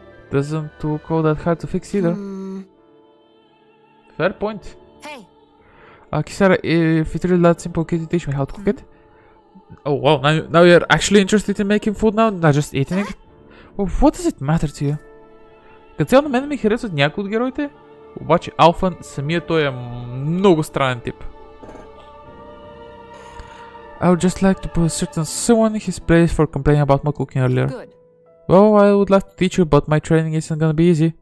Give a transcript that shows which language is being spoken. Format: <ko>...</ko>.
<en>Doesn't look all that hard to fix either. Fair point. Hey, Kisara, if it's really that simple, can you teach me how to cook it? Oh wow, now you're actually interested in making food now, not just eating it? Well, what does it matter to you?</en> <bg>Като цяло на мен ми харесват някои от героите, обаче Алфан самият той е много странен тип.</bg> <en>I would just like to put a certain someone in his place for complaining about my cooking earlier. Good. Well, I would like to teach you, but my training isn't gonna be easy.</en>